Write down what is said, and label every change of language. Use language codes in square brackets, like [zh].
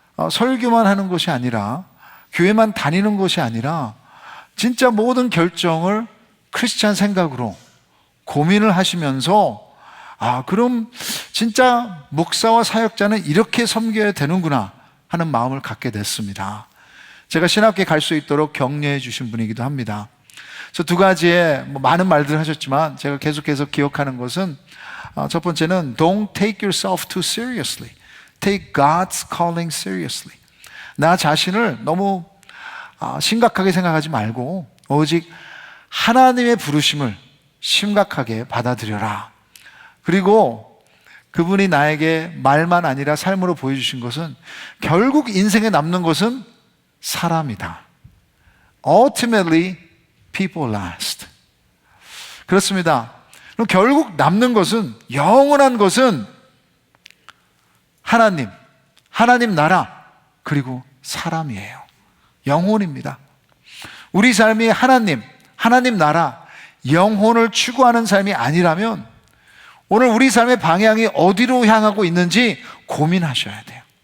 [ko] 설교만 하는 것이 아니라, 교회만 다니는 것이 아니라 진짜 모든 결정을 크리스천 생각으로 고민을 하시면서 그럼 진짜 목사와 사역자는 이렇게 섬겨야 되는구나 하는 마음을 갖게 됐습니다. 제가 신학교에 갈 수 있도록 격려해 주신 분이기도 합니다. 그래서 두 가지의 많은 말들을 하셨지만 제가 계속해서 기억하는 것은, 첫 번째는 [en] Don't take yourself too seriously. Take God's calling seriously. [ko] 나 자신을 너무 심각하게 생각하지 말고 오직 하나님의 부르심을 심각하게 받아들여라. 그리고 그분이 나에게 말만 아니라 삶으로 보여주신 것은 결국 인생에 남는 것은 사람이다. [en] Ultimately, people last. [ko] 그렇습니다. 그럼 결국 남는 것은, 영원한 것은 하나님 나라, 그리고 사람이에요. 영혼입니다. 우리 삶이 하나님 나라, 영혼을 추구하는 삶이 아니라면 오늘 우리 삶의 방향이 어디로 향하고 있는지 고민하셔야 돼요.